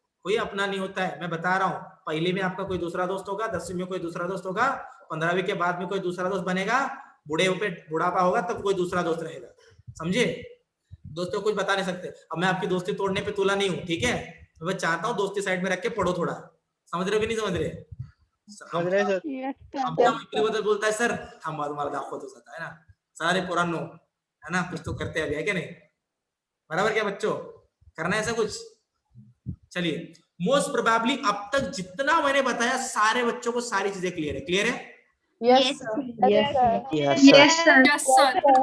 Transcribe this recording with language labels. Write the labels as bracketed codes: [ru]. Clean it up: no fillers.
[hi] कोई अपना नहीं होता है, मैं बता रहा हूँ। पहली में आपका कोई दूसरा दोस्त होगा, 10वीं में कोई दूसरा दोस्त होगा, 15वीं के बाद में कोई दूसरा दोस्त बनेगा, बूढ़े पे बुढ़ापा होगा तब कोई दूसरा दोस्त रहेगा। समझे? दोस्तों कुछ बता नहीं सकते। अब मैं आपकी दोस्ती तोड़ने पे तुला नहीं हूँ, ठीक है? मैं चाहता हूँ दोस्ती साइड में रख के पढ़ो थोड़ा। समझ रहे हो कि नहीं समझ रहे? [mr] बदल [hi] बोलता है [mr] सर थांबा तुम्हाला दाखवतो स्वतः, है ना? [hi] सारे पुरानो है ना, कुछ तो करते अभी, है क्या नहीं? बराबर क्या बच्चों? करना है ऐसा कुछ? चलिए, मोस्ट प्रोबेबली अब तक जितना मैंने बताया सारे बच्चों को सारी चीजें क्लियर है। क्लियर है? [en] Yes sir.